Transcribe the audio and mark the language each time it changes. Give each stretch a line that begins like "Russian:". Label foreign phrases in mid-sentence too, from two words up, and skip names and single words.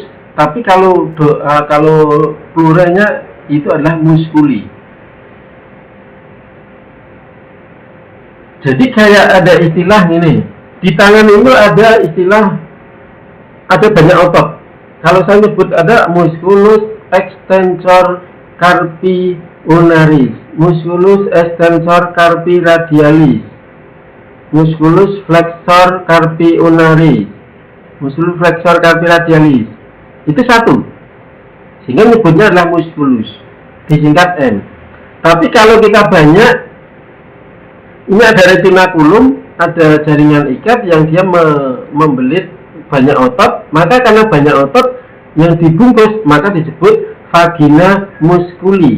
Indonesian: Tapi kalau pluralnya itu adalah musculi. Jadi kayak ada istilah ini, di tangan itu ada istilah, ada banyak otot. Kalau saya nyebut ada
Latin: musculus extensor carpi ulnaris, musculus extensor carpi radialis, musculus flexor carpi ulnaris, musculus flexor carpi radialis.
Indonesian: Itu satu. Sehingga nyebutnya adalah musculus, disingkat M. Tapi kalau kita banyak, ini ada retinaculum, ada jaringan ikat yang dia membelit banyak otot, maka karena banyak otot yang dibungkus, maka disebut
Latin: vagina musculi.